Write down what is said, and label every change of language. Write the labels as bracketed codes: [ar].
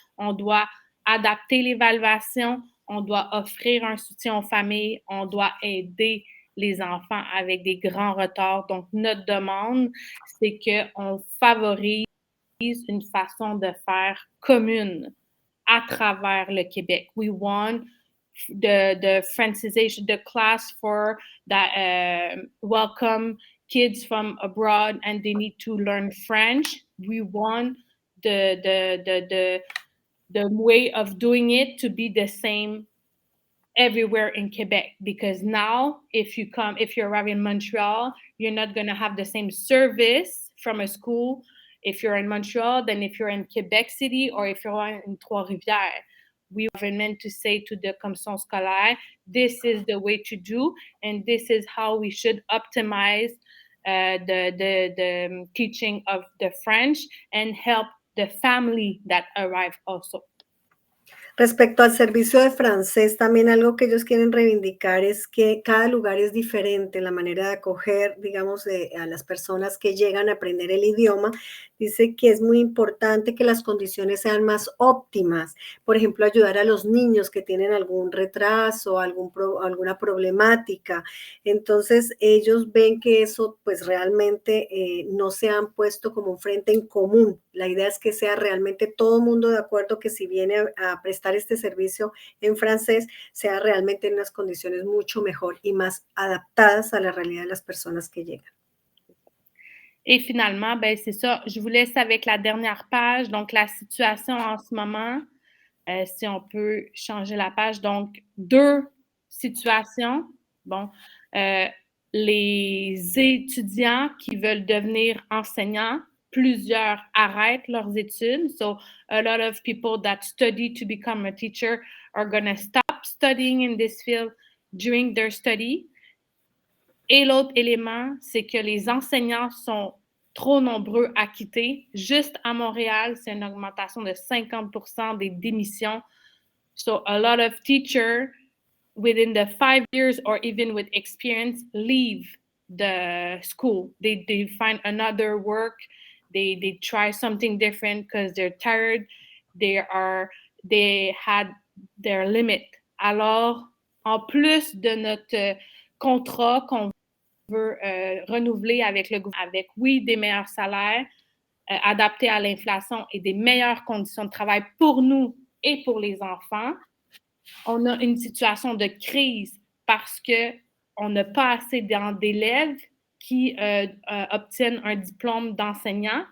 [fr] On doit adapter l'évaluation, on doit offrir un soutien aux familles, on doit aider les enfants avec des grands retards. Donc, notre demande, c'est qu'on favorise une façon de faire commune à travers le Québec. [en] We want the Francisation, the class for that welcome kids from abroad and they need to learn French. We want the way of doing it to be the same everywhere in Quebec, because now if you arrive in Montreal, you're not going to have the same service from a school if you're in Montreal than if you're in Quebec City or if you're in Trois-Rivières. We are meant to say to the commission scolaire, this is the way to do, and this is how we should optimize the teaching of the French and help the family that arrive also. [es] Respecto al servicio de francés, también algo que ellos quieren reivindicar es que cada lugar es diferente, la manera de acoger, digamos, a las personas que llegan a aprender el idioma. Dice que es muy importante que las condiciones sean más óptimas. Por ejemplo, ayudar a los niños que tienen algún retraso, alguna problemática. Entonces, ellos ven que eso, pues realmente no se han puesto como un frente en común. La idea es que sea realmente todo el mundo de acuerdo que si viene a prestar este servicio en francés, sea realmente en unas condiciones mucho mejor y más adaptadas a la realidad de las personas que llegan. [fr] Et finalement, ben c'est ça, je vous laisse avec la dernière page, donc la situation en ce moment, si on peut changer la page. Donc, 2 situations. Bon, Les étudiants qui veulent devenir enseignants, plusieurs arrêtent leurs études. [en] So a lot of people that study to become a teacher are going to stop studying in this field during their study. [fr] Et l'autre élément, c'est que les enseignants sont trop nombreux à quitter. Juste à Montréal, c'est une augmentation de 50% des démissions. [en] So a lot of teachers within the 5 years or even with experience leave the school. They find another work. They try something different because they're tired. They had their limit. [fr] Alors, en plus de notre contrat qu'on veut renouveler avec le gouvernement, avec, oui, des meilleurs salaires adaptés à l'inflation et des meilleures conditions de travail pour nous et pour les enfants, on a une situation de crise parce qu'on n'a pas assez d'élèves qui obtiennent un diplôme d'enseignant.